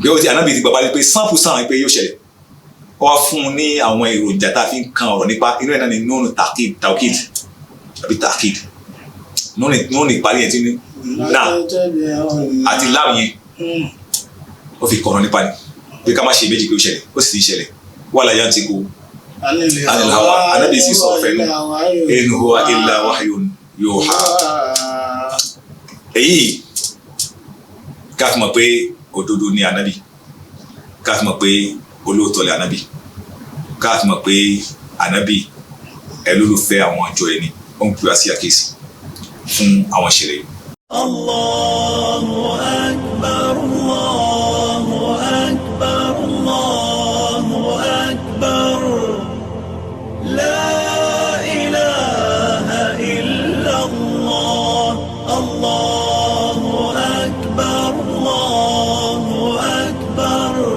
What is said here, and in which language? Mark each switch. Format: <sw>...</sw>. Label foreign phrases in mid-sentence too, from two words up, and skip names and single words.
<yo>ó ti Ànábì ti gbàgbá pé 100% pé yóò ṣẹlẹ̀ ó wá fún un ní àwọn èròjà tá a fi ń kan ọ̀rọ̀ nípa inú ẹ̀ náà ni nùnù tàkìd àbí tàkìd nùnù ìparí ẹ̀ tí ní náà àti láàmù yẹn ó fi kọ̀ọ̀rọ̀ nípa ni pé ká má ṣe méjì pé ó ṣẹlẹ̀ ó sì ti ṣẹlẹ̀</yo> <ar>ولا ينطق عن الهوى</ar> <yo>Ànábì sì sọ fẹ́nu</yo> <ar>إن هو إلا وحي يوحى</ar> <yo>èyí ká fi mọ̀ pé òdodo ni Ànábì ká fi mọ̀ pé olóòótọ́ lẹ̀ Ànábì ká fi mọ̀ pé Ànábì ẹlólùfẹ́ àwọn ọjọ́ ẹni ó ń pè wá sí àkíyèsí fún àwọn ìṣẹ̀lẹ̀ yìí.</yo> <ar>الله أكبر الله أكبر الله أكبر لا إله إلا الله الله أكبر الله أكبر</ar>